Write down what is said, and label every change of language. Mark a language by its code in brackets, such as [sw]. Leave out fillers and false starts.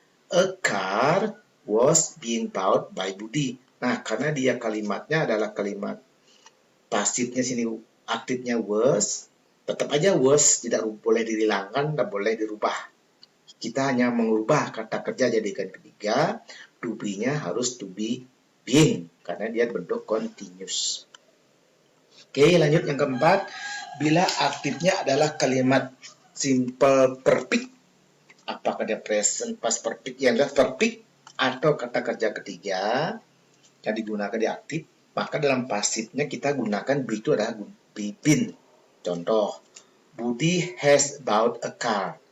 [en] A car was being bought by Budi. [id] Nah, karena dia kalimatnya adalah kalimat pasifnya sini aktifnya was, Tetap aja was tidak boleh dihilangkan, tidak boleh dirubah. Kita hanya mengubah kata kerja jadikan ketiga, to be-nya harus to be being, karena dia bentuk continuous. Oke, lanjut yang keempat. Bila aktifnya adalah kalimat simple perfect, apakah dia present past perfect yang adalah perfect atau kata kerja ketiga yang digunakan di aktif, maka dalam pasifnya kita gunakan be itu adalah be been. [en] Contoh, Budi has bought a car.